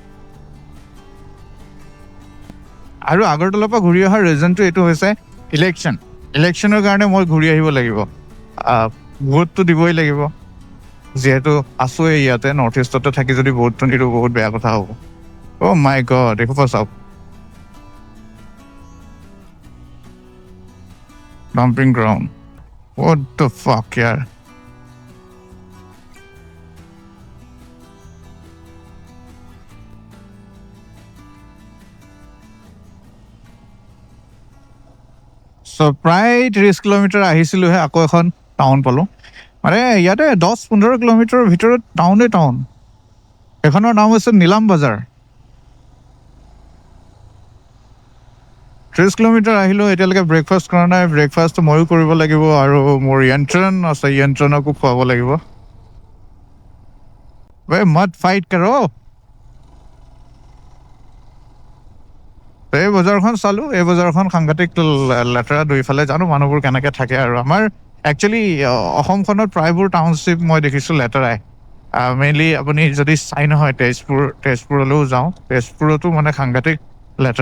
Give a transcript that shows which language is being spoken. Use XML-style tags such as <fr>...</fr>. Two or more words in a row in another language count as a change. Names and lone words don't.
<as>আৰু আগৰতলাৰ পৰা ঘূৰি অহাৰ ৰিজনটো এইটো হৈছে ইলেকশ্যনৰ কাৰণে মই ঘূৰি আহিব লাগিব। ভোটটো দিবই লাগিব, যিহেতু আছোঁৱেই ইয়াতে, নৰ্থ ইষ্টতে থাকি যদি ভোটটো নিদিওঁ বহুত বেয়া কথা হ'ব।</as> <en>Oh my god,</en> <as>এইসোপা চাওক।</as> <en>dumping ground, what the fuck यार।</en> <as>প্ৰায় 30 কিলোমিটাৰ আহিছিলোঁহে, আকৌ এখন টাউন পালোঁ। মানে ইয়াতে 10-15 কিলোমিটাৰৰ ভিতৰত টাউন। এইখনৰ নাম হৈছে নীলাম বজাৰ। 30 কিলোমিটাৰ আহিলোঁ, এতিয়ালৈকে ব্ৰেকফাষ্ট কৰা নাই। ব্ৰেকফাষ্ট ময়ো কৰিব লাগিব, আৰু মোৰ য়ন্ত্ৰণ আছে, য়ন্ত্ৰণকো খুৱাব লাগিব।</as> <hi>वे मत फाइट करो।</hi> <as>এই বজাৰখন চালোঁ, এই বজাৰখন সাংঘাতিক লেতেৰা, দুইফালে জানো মানুহবোৰ কেনেকৈ থাকে। আৰু আমাৰ একচুৱেলি অসমখনত প্ৰায়বোৰ টাউনশ্বিপ মই দেখিছোঁ লেতেৰাই। মেইনলি আপুনি যদি চাই নহয় তেজপুৰলৈও যাওঁ, তেজপুৰতো মানে সাংঘাতিক লেতেৰা।</as>